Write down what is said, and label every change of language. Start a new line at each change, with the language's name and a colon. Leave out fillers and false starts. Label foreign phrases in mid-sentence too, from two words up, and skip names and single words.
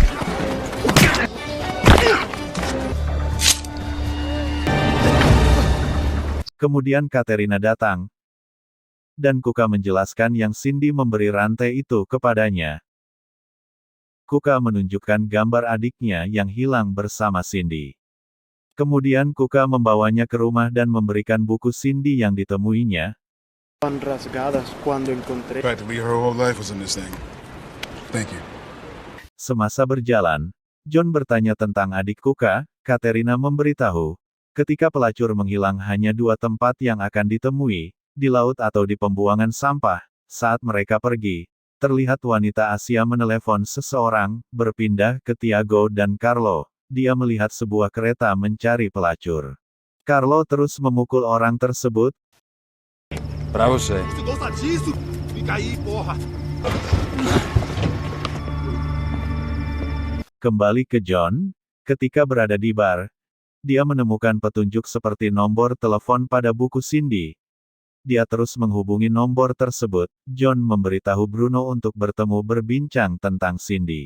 Malay: Kemudian Katerina datang, dan Kuka menjelaskan yang Cindy memberi rantai itu kepadanya. Kuka menunjukkan gambar adiknya yang hilang bersama Cindy. Kemudian Kuka membawanya ke rumah dan memberikan buku Cindy yang ditemuinya.
English: Practically her whole life was in this thing. Thank you.
Malay: Semasa berjalan, John bertanya tentang adik Kuka. Katerina memberitahu, ketika pelacur menghilang hanya 2 tempat yang akan ditemui, di laut atau di pembuangan sampah. Saat mereka pergi, terlihat wanita Asia menelepon seseorang, berpindah ke Tiago dan Carlo. Dia melihat sebuah kereta mencari pelacur. Carlo terus memukul orang tersebut.
Portuguese: Pra você.
Malay: Kembali ke John, ketika berada di bar, dia menemukan petunjuk seperti nomor telepon pada buku Cindy. Dia terus menghubungi nomor tersebut. John memberitahu Bruno untuk bertemu berbincang tentang Cindy.